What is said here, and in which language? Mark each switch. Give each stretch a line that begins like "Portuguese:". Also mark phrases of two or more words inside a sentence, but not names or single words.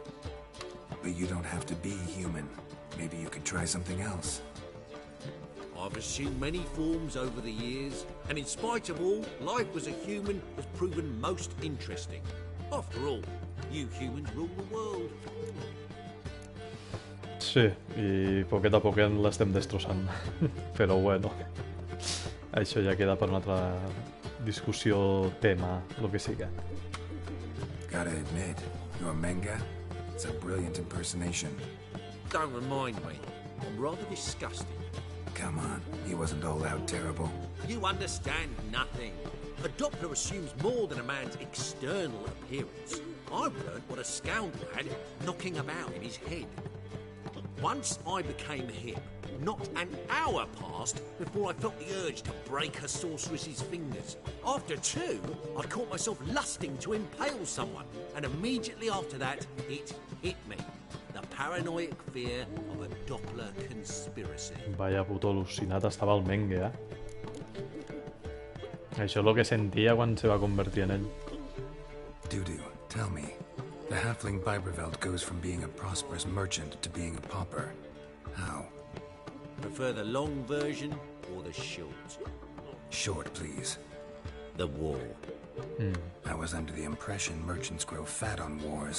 English: But you don't have to be human. Maybe you could try something else. I've assumed many forms over the years, and in spite of all, life as a human has proven most interesting. After all, you humans rule the world.
Catalan: Sí, i poquet a poquet l'estem destrossant. Però bueno, això ja queda per una altra discussió, tema, lo que siga.
English: Gotta admit, your manga, it's a brilliant impersonation. Don't remind me. I'm rather disgusted. Come on, he wasn't all out terrible. You understand nothing. A Doppler assumes more than a man's external appearance. I've learned what a scoundrel had knocking about in his head. Once I became hip, not an hour passed before I felt the urge to break a sorceress's fingers. After 2, I caught myself lusting to impale someone, and immediately after that, it hit me. The paranoid fear of a Doppler conspiracy.
Catalan: Vaya puto al·lucinat estava el Menge, eh? Això és el que sentia quan se va convertir en ell.
English: Dudu, tell me. The halfling Vibreveld goes from being a prosperous merchant to being a pauper. How? Prefer the long version or the short? Short, please. The war. I was under the impression merchants grow fat on wars.